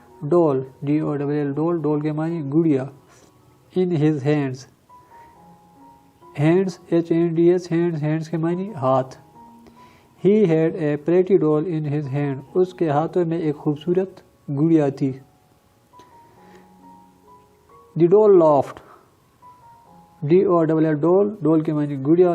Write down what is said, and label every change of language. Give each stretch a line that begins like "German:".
English: doll DOLL doll
Urdu: کے معنی گڑیا.
English: in his hands hands HANDS hands hands
Urdu: کے معنی ہاتھ.
English: He had a pretty doll in his hand.
Urdu: اس کے ہاتھوں میں ایک خوبصورت گڑیا تھی.
English: The doll laughed. DOLL doll doll
Urdu: کے معنی گڑیا.